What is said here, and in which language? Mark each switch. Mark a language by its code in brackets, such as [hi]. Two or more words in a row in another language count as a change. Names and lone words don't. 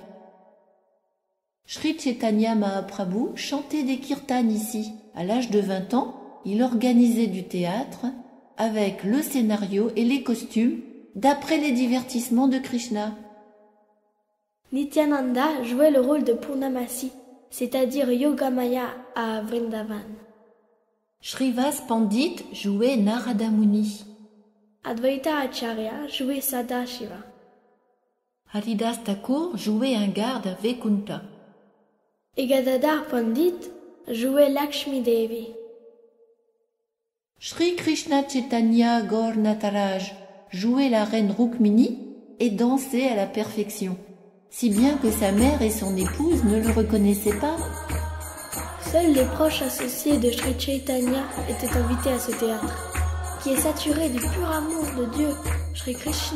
[fr] Sri Chaitanya Mahaprabhu chantait des kirtans ici. À l'âge de 20 ans, il organisait du théâtre avec le scénario et les costumes d'après les divertissements de Krishna. Nityananda jouait le rôle de Purnamasi, c'est-à-dire Yogamaya à Vrindavan. Shrivas Pandit jouait Narada Muni. Advaita Acharya jouait Sadashiva. Haridas Thakur jouait un garde à Vaikunta. Et Gadadhar Pandit jouait Lakshmi Devi. Shri Krishna Chaitanya Gaur Nataraj jouait la reine Rukmini et dansait à la perfection, si bien que sa mère et son épouse ne le reconnaissaient pas. Seuls les proches associés de Sri Chaitanya étaient invités à ce théâtre, qui est saturé du pur amour de Dieu, Sri Krishna.